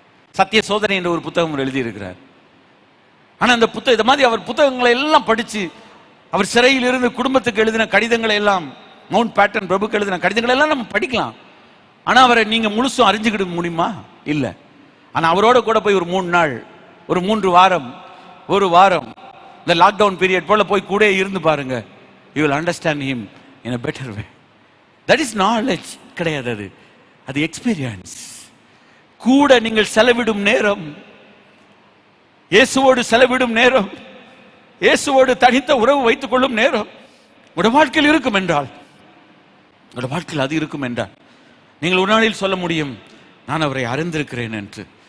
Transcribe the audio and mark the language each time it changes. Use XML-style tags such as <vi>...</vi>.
<ta>சத்திய சோதனை என்ற ஒரு புத்தகம் எழுதி இருக்கிறார். ஆனா அந்த புத்தகம், இந்த மாதிரி அவர் புத்தகங்களை எல்லாம் படிச்சு, அவர் சிறையில் இருந்து குடும்பத்துக்கு எழுதின கடிதங்களை எல்லாம், மவுண்ட் பேட்டன் பிரபுக்கு எழுதின கடிதங்களை எல்லாம் நம்ம படிக்கலாம். ஆனா அவரை நீங்க முழுசும் அறிஞ்சுக்கிட முடியுமா? இல்லை. ஆனா அவரோட கூட போய் ஒரு 3 நாள், ஒரு 3 வாரம், ஒரு வாரம், இந்த லாக்டவுன் பீரியட் போல போய் கூட இருந்து பாருங்க.</ta> <en>You will understand him in a better way. That is knowledge</en> <ta>கிடையாது, அது</ta> <en>Experience.</en> <ta>கூட நீங்கள் செலவிடும் நேரம், இயேசுவோடு செலவிடும் நேரம், இயேசுவோடு தனித்த உறவு வைத்துக் கொள்ளும் நேரம் உடைய வாழ்க்கையில் இருக்கும் என்றால், உடைய வாழ்க்கையில் அது இருக்கும் என்றால், நீங்கள் ஒரு நாளில் சொல்ல முடியும், நான் அவரை அறிந்திருக்கிறேன் என்று.</ta>